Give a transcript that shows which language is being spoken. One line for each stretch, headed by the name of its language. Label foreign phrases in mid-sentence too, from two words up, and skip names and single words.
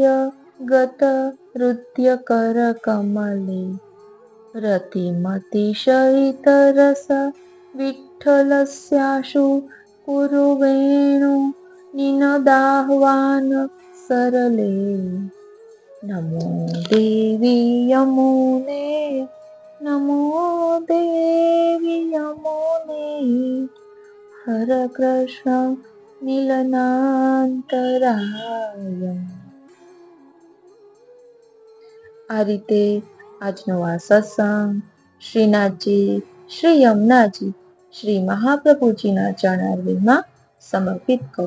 Sanskrit: गत हृदय कर कमले रतिमति सहित रस विठ्ठलस्याशु कुरु वेणु निनदाह्वान सरले नमो देवी यमुने नमो देवी यमुने हर कृष्ण મિલનાંતરાય.
Gujarati: આ રીતે આજનો આ સત્સંગ શ્રીનાથજી, શ્રી યમુનાજી, શ્રી મહાપ્રભુજીના ચરણારવિંદમાં સમર્પિત કરું છું.